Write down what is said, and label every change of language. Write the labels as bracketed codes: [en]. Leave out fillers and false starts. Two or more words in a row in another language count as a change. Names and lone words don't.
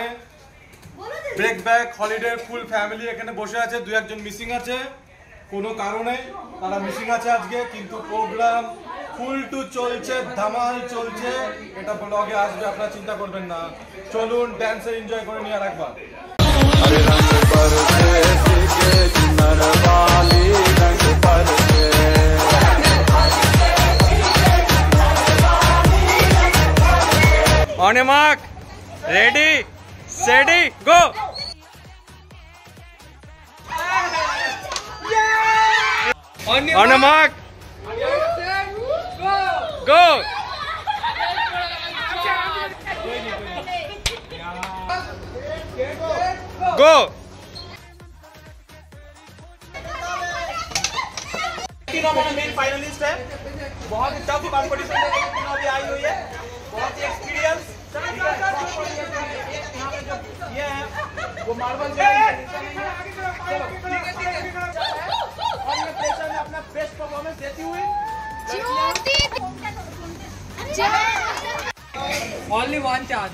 [en] break back holiday full family [bn] এখানে বসে আছে, দু একজন মিসিং আছে কোনো কারণে, তারা মিসিং আছে আজকে, কিন্তু প্রোগ্রাম ফুল টু চলছে, ধামাল চলছে। এটা ব্লগে আসবে, আপনারা চিন্তা করবেন না। চলুন ড্যান্সে এনজয় করে নিয়ে আর একবার। [en] On your mark, ready, steady, go! On your mark, go! Go! [hi] मेन फाइनलिस्ट है, बहुत ही [en] tough competition [hi] में अभी आई हुई है, बहुत ही एक्सपीरियंस। ये है वो मार्बल में अपना [en] best performance [hi] देती हुई [en] only one chance.